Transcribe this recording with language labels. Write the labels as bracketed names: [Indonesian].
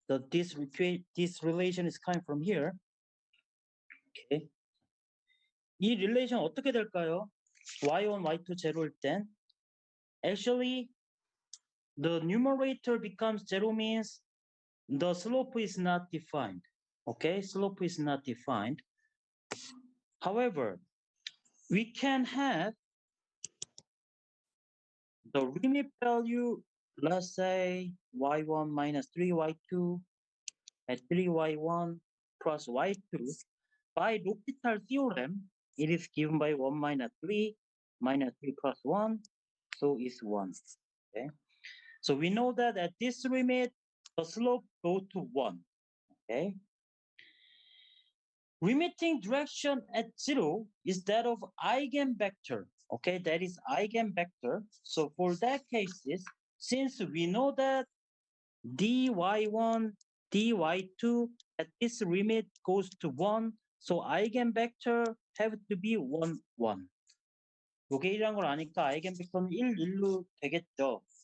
[English] This relation is coming from here. Okay. [Korean] 이 relation 어떻게 될까요? [English] y1, y2 [Korean] 제로일 땐 [English] actually the numerator becomes 0 means the slope is not defined. Okay, slope is not defined. However, we can have the limit value, let's say y1 minus 3y2 at 3y1 plus y2 by L'Hopital theorem. It is given by 1 minus 3 plus 1, so it's 1. Okay, so we know that at this limit the slope goes to 1. Okay, limiting direction at 0 is that of eigenvector. Okay, that is eigenvector. So for that cases, since we know that dy1, dy2 at this limit goes to 1, so eigenvector have to be 1, 1. [Korean] 요게 1이란 걸 아니까 eigenvector는 1, 1로 되겠죠.